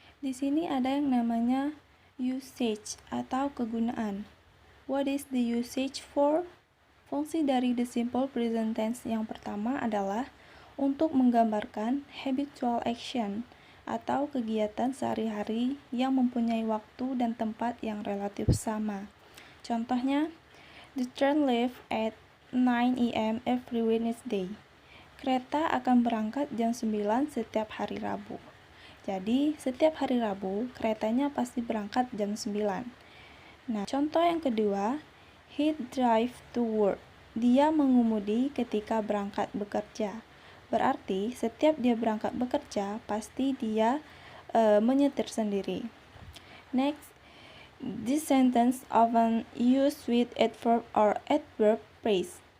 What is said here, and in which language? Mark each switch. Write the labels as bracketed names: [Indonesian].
[Indonesian] Di sini ada yang namanya usage atau kegunaan. [English] What is the usage for? [Indonesian] Fungsi dari the simple present tense yang pertama adalah untuk menggambarkan habitual action atau kegiatan sehari-hari yang mempunyai waktu dan tempat yang relatif sama. [English] Contohnya, the train leaves at 9 a.m. every Wednesday. [Indonesian] Kereta akan berangkat jam 9 setiap hari Rabu. Jadi, setiap hari Rabu, keretanya pasti berangkat jam 9. Nah, contoh yang kedua, [English] he drive to work. [Indonesian] Dia mengemudi ketika berangkat bekerja. Berarti, setiap dia berangkat bekerja, pasti dia menyetir sendiri. [English] Next, this sentence often used with adverb or adverb phrase.